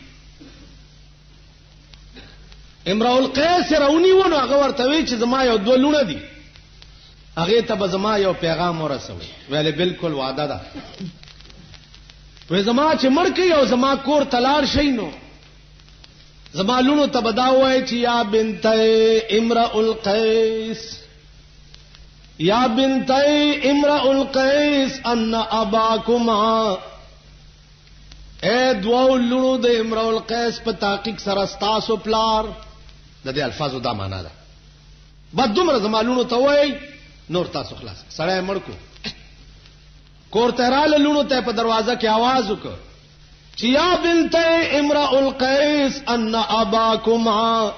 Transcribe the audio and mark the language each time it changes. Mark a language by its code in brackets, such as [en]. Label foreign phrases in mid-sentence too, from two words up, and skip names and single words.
[ps] امرؤ القیس راونی ونه هغه ورته وی چې زما یو دوه لونه دي، هغه ته به زما یو پیغام ورسوي. ویلې بالکل وعده ده، وې زما چې مړ کې او زما کور تلار شي نو زما لونو ته بدا وای چې [ar] یا بنت امرؤ القیس، یا بنت امرؤ القیس ان اباکما، [ps] اے دوو لونو د امرؤ القیس په تحقیق سره ستاسو پلار. د دې الفاظو دا معنا ده، بد دومره زما لونو ته وای نور تاسو خلاص. سړی مړ کو کور ته رااله، لونو ته په دروازه کې आवाज وکړ چې [ar] یا بنت امرؤ القیس ان اباکما.